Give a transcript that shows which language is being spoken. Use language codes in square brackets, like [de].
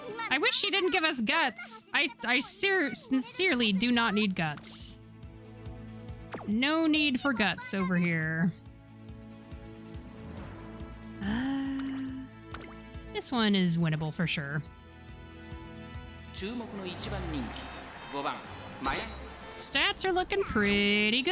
[en] I wish she didn't give us guts. I sincerely do not need guts. No need for guts over here. This one is winnable for sure. [ja] 注目の一番人気5番マヤ [en] Stats are looking pretty good.